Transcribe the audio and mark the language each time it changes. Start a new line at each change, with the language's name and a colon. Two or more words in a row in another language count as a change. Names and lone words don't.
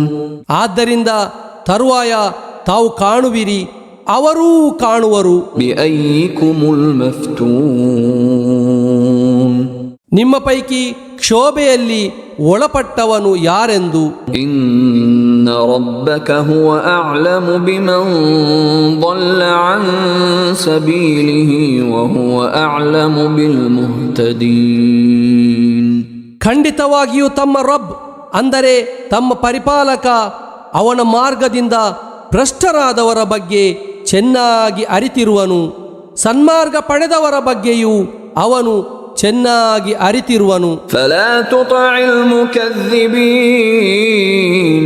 Kannada: ಆದ್ದರಿಂದ ತರುವಾಯ ತಾವು ಕಾಣುವಿರಿ, ಅವರೂ ಕಾಣುವರು.
Arabic: بأييكم المفتون.
Kannada: ನಿಮ್ಮ ಪೈಕಿ ಕ್ಷೋಭೆಯಲ್ಲಿ ಒಳಪಟ್ಟವನು ಯಾರೆಂದು.
Arabic: إن ربك هو أعلم بمن ضل عن سبيله وهو أعلم بالمهتدين.
Kannada: ಖಂಡಿತವಾಗಿಯೂ ತಮ್ಮ ರಬ್ ಅಂದರೆ ತಮ್ಮ ಪರಿಪಾಲಕ ಅವನ ಮಾರ್ಗದಿಂದ ಭ್ರಷ್ಟರಾದವರ ಬಗ್ಗೆ ಚೆನ್ನಾಗಿ ಅರಿತಿರುವನು. ಸನ್ಮಾರ್ಗ ಪಡೆದವರ ಬಗ್ಗೆಯೂ ಅವನು ಚೆನ್ನಾಗಿ ಅರಿತಿರುವನು.
Arabic: فلا تطع المكذبين.